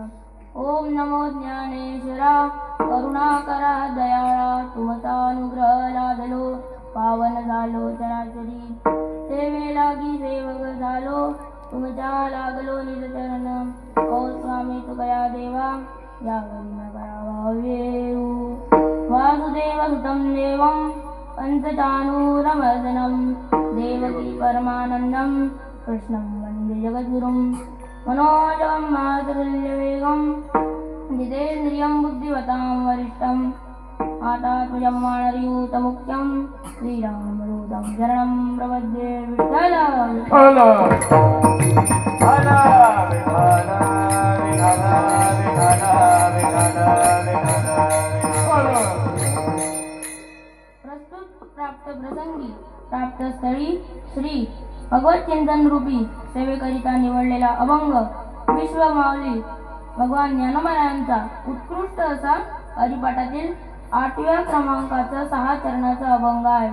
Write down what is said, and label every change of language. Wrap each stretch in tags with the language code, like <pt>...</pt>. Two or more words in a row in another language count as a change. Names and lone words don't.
<mr>ओम नमो ज्ञानेश्वरा करुणाकरा दयाळा तुमचा अनुग्रह लादलो पावन झालो चराचरी सेवे लागी सेवक झालो तुमच्या लागलो निजचरण. ओ स्वामी तुकया देवा यावरी न करावा वेऊ</mr> <sa>वासुदेव सुतं देवं पंचचाणूरमर्दनं देवकी परमानन्दं कृष्णं वन्दे जगद्गुरुं. मनोजवं मातुल्यवेगं जितेन्द्रियं बुद्धिवतां वरिष्ठं आतात्मजं वानरयूतमुख्यं श्रीरामदूतं शरणं प्रपद्ये.</sa> <mr>विठ्ठल प्राप्त प्रसंगी प्राप्त स्थळी श्री भगवत चिंतन रूपी सेवेकरिता निवडलेला अभंग विश्वमाऊली भगवान ज्ञानोबरायांचा उत्कृष्ट असा हरिपाठातील 8व्या क्रमांकाचा 6 चरणाचा अभंग आहे.</mr>